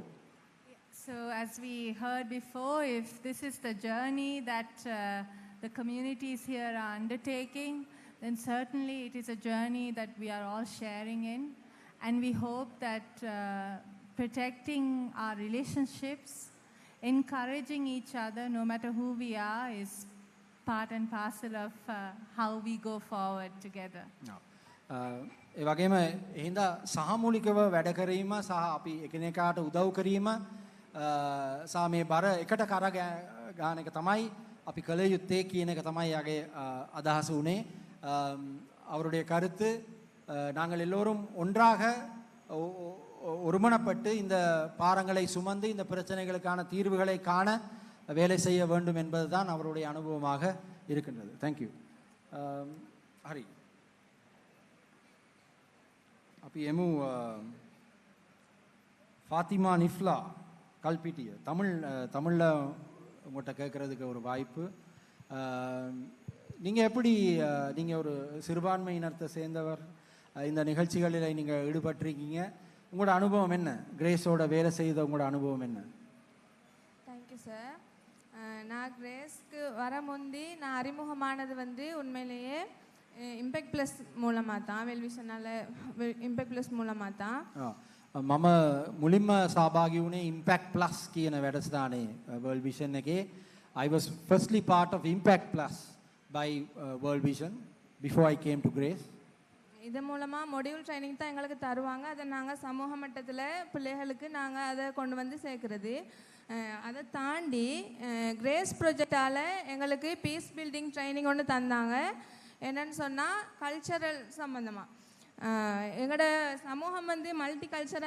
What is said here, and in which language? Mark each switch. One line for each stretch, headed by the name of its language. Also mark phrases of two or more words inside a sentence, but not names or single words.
English: So as we heard before, if this is the journey that the communities here are undertaking, then certainly it is a journey that we are all sharing in, and we hope that protecting our relationships, encouraging each other no matter who we are, is part and parcel of how we go forward together.
Sinhala: ඒ වගේම එහෙනම් සහමූලිකව වැඩ කිරීම සහ අපි එකිනෙකාට උදව් කිරීම සහ මේ බර එකට කර ගන්න එක තමයි අපි කළ යුත්තේ කියන එක තමයි යාගේ අදහස උනේ.
Tamil: அவருடைய கருத்து நாங்கள் எல்லோரும் ஒன்றாக ஒருமனப்பட்டு இந்த பாரங்களை சுமந்து இந்த பிரச்சனைகளுக்கான தீர்வுகளை காண வேலை செய்ய வேண்டும் என்பதுதான் அவருடைய அனுபவமாக இருக்கின்றது.
English: Thank you.
Tamil: ஹரி
Sinhala: අපි එමු
Tamil: ஃபாத்திமா நிஃப்லா கல்பிட்டிய தமிழ்ல உங்கள்கிட்ட கேட்கறதுக்கு ஒரு வாய்ப்பு. நீங்கள் எப்படி நீங்கள் ஒரு சிறுபான்மையினத்தை சேர்ந்தவர், இந்த நிகழ்ச்சிகளில் நீங்கள் ஈடுபட்டிருக்கீங்க, உங்களோட அனுபவம் என்ன? கிரேஸோட வேலை செய்த உங்களோட அனுபவம் என்ன?
English: thank you sir.
Tamil: நான் கிரேஸ்க்கு வர முந்தி நான் அறிமுகமானது உண்மையிலேயே ඉම්පෙක්ට් ප්ලස් மூலமாக தான் වෙල්විෂනාල ඉම්පෙක්ට් ප්ලස් மூலமாக தான்
Sinhala: මම මුලින්ම සහභාගී වුණේ ඉම්පැක්ට් ප්ලස් කියන වැඩසටහනේ World Vision එකේ.
English: I was firstly part of Impact Plus by World Vision before I came to Grace.
Tamil: இது மூலமாக
English: module training
Tamil: தான் எங்களுக்கு தருவாங்க. அதை நாங்கள் சமூக மட்டத்தில் பிள்ளைகளுக்கு நாங்கள் அதை கொண்டு வந்து சேர்க்குறது. அதை தாண்டி கிரேஸ் ப்ராஜெக்டால் எங்களுக்கு
English: peace building training
Tamil: ஒன்று தந்தாங்க. என்னன்னு சொன்னால் கல்ச்சரல் சம்மந்தமாக எங்களோட சமூகம் வந்து
English: multi cultural